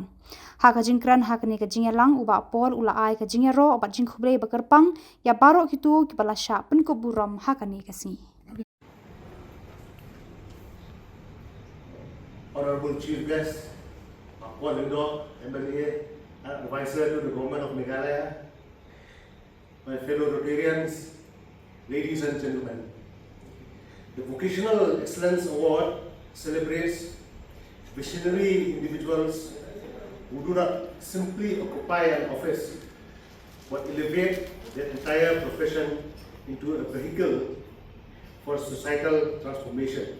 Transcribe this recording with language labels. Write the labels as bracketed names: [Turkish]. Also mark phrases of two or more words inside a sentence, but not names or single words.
[Khasi] Haka jing kran haka ni ka jing elang uba Paul ula ai ka jing ero obat jing Khubor bakerpang ya baro kitu ki balasya Pynkup Burom haka ni kasi. [English] Honorable Chief Guest, Paul Lingdo MLA advisor to the Government of Meghalaya, my fellow Rotarians, ladies and gentlemen. The Vocational Excellence Award celebrates visionary individuals who do not simply occupy an office but elevate their entire profession into a vehicle for societal transformation.